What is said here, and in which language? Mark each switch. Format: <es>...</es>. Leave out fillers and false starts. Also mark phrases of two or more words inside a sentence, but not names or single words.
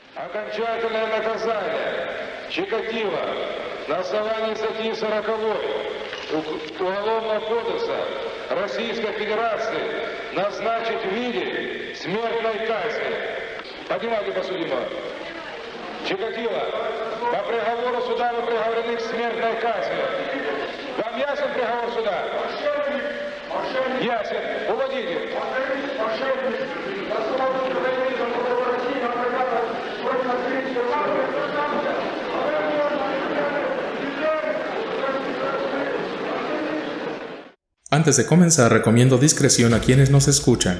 <ru>Окончательное наказание Чикатило на основании статьи 40 Уголовного кодекса Российской Федерации назначить в виде смертной казни. Поднимайте подсудимого. Чикатило, по приговору суда вы приговорены к смертной казни. Вам ясен приговор суда? Ясен. Уводите.</ru> <es>Antes de comenzar, recomiendo discreción a quienes nos escuchan.</es>